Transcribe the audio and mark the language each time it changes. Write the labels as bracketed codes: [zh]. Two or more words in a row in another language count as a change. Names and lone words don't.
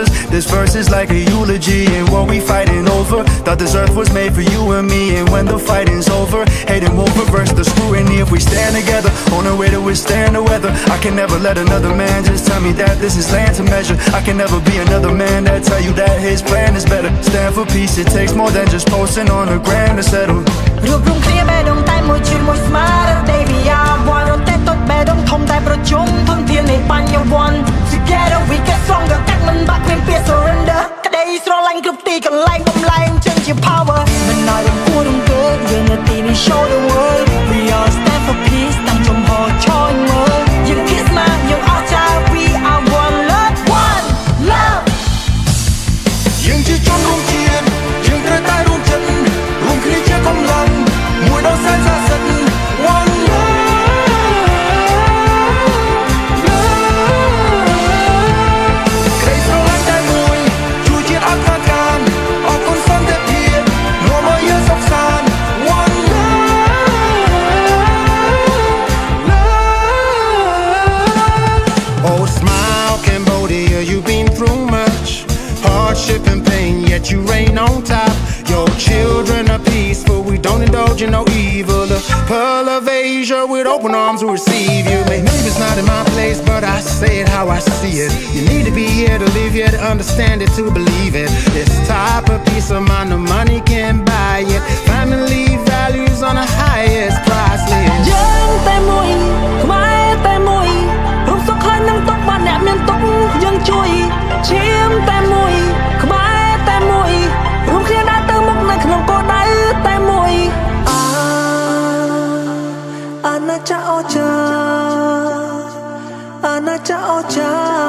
[en] This verse is like a eulogy and what we fighting over. Thought this earth was made for you and me, and when the fighting's over, hating won't reverse the scrutiny if we stand together on a way to withstand the weather. I can never let another man just tell me that this is land to measure. I can never be another man that tell you that his plan is better. Stand for peace, it takes more than just posting on the gram to settle. [km] រួបរวมគ្នាបេះដូងតែមួយជាមួយស្មារតីវិយាវ័នរត់តែទុតបេះដូងធំតែប្រជុំធនធាននៃបញ្ញវន្ត [en] Together we get stronger [km] កាត់មិនបាក់គ្មានពាក្យ surrender ក្តីស្រឡាញ់គ្រប់ទីកន្លែងបំលែងចឹងជា power មិនឲ្យរំពួររំកើយើងនៅទីនេះ [en] show the world we all stand for peace [km] តាំងចំហឆោញមើលយើងគិតស្មាយើងអស់ចា [en] we are one love one love [km] យើងជាជនរួមជាតិយើងត្រូវតែរួមចិត្តរួមគ្នាជាកម្លាំងមួយដ៏សែនស័ក្តិសិទ្ធិ [en] one love [km] ក្តីស្រឡាញ់តែមួយជួយជាតិអត់ខាតខានអរគុណសន្តិភាពនាំឲ្យយើងសុខសាន្ត one [en] love Oh smile Cambodia you've been through much hardship and pain yet you reign on top your children are peaceful we don't indulge in no evil the pearl of Asia with open arms will receive you maybe it's not in my place but I say it how I see it you need to be here to live here to understand it to believe it this type of peace of mind no money can buy it family values on the highest price list [km] យើងតែមួយខ្មែរតែមួយរួមសុខខ្លាញ់នឹងទុកបានអ្នកមានទុកយើងជួយឈាមតែមួយខ្មែរតែមួយរួមគ្នាដើរទៅមុខនៅក្នុងគោលដៅតែមួយអាណាចក្រអស្ចារ្យអាណាចក្រអស្ចារ្យ